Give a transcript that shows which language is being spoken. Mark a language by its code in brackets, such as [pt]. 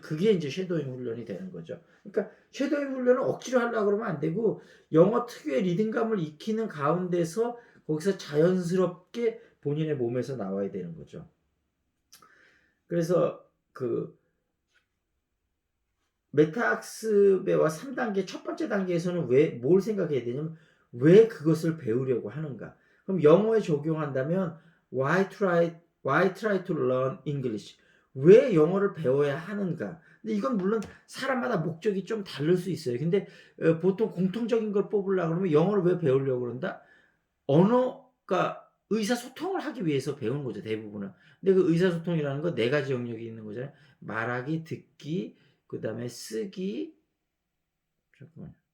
[ko] 그게 이제 쉐도잉 훈련이 되는 거죠. 그러니까 쉐도잉 훈련을 억지로 하려고 그러면 안 되고 영어 특유의 리듬감을 익히는 가운데서 거기서 자연스럽게 본인의 몸에서 나와야 되는 거죠. 그래서 그 메타학습의 3단계 첫 번째 단계에서는 왜 뭘 생각해야 되냐면 왜 그것을 배우려고 하는가. 그럼 영어에 적용한다면 [en] why try to learn English? [ko] 왜 영어를 배워야 하는가? 근데 이건 물론 사람마다 목적이 좀 다를 수 있어요. 근데 보통 공통적인 걸 뽑으려고 그러면 영어를 왜 배우려고 그런다? 언어가 의사소통을 하기 위해서 배우는 거죠, 대부분은. 근데 그 의사소통이라는 건 네 가지 영역이 있는 거잖아요. 말하기, 듣기, 그 다음에 쓰기, 잠깐만요.